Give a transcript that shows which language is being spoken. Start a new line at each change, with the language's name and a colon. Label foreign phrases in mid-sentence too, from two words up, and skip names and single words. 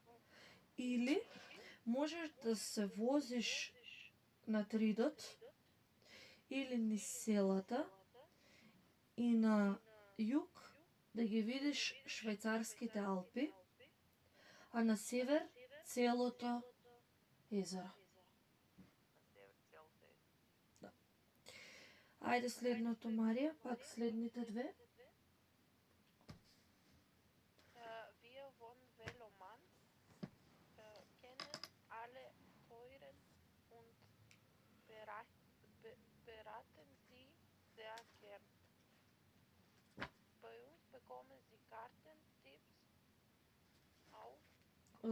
Macedonian: Или можеш да се возиш на Тридот или низ селата и на југ да ги видиш швајцарските Алпи, а на север целото езеро. Да. Ајде следното, Марија, пак следните две.
German: Wir von Veloman kennen alle teuren und beraten Sie sehr gern. Bei uns bekommen Sie Karten, Tipps auf